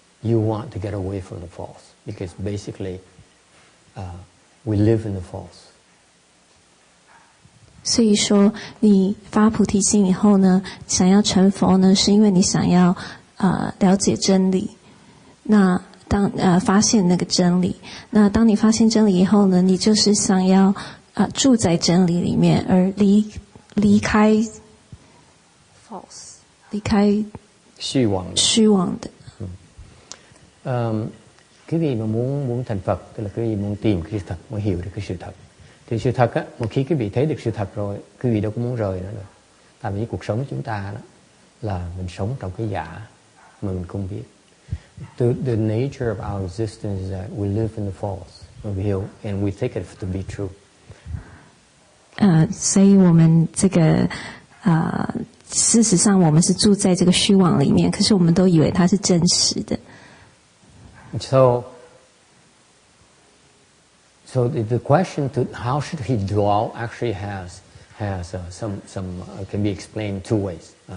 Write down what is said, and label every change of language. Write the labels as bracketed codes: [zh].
[en] You want to get away from the false, because basically, we live in the false. [zh] 所以说，你发菩提心以后呢，想要成佛呢，是因为你想要了解真理。那发现那个真理，那当你发现真理以后呢，你就是想要住在真理里面，而离开 false， 离开虚妄的。 [vi] Quý vị mà muốn thành Phật, tức là quý vị muốn tìm cái sự thật, muốn hiểu được cái sự thật. Thì sự thật á, một khi quý vị thấy được sự thật rồi, quý vị đâu có muốn rời nữa được. Tại vì cuộc sống của chúng ta đó là mình sống trong cái giả mà mình không biết. [en] The nature of our existence is that we live in the false, and we take it to be true. [zh] 所以我们这个事实上我们是住在这个虚妄里面，可是我们都以为它是真实的。 [en] So the question to how should he dwell actually has some can be explained two ways.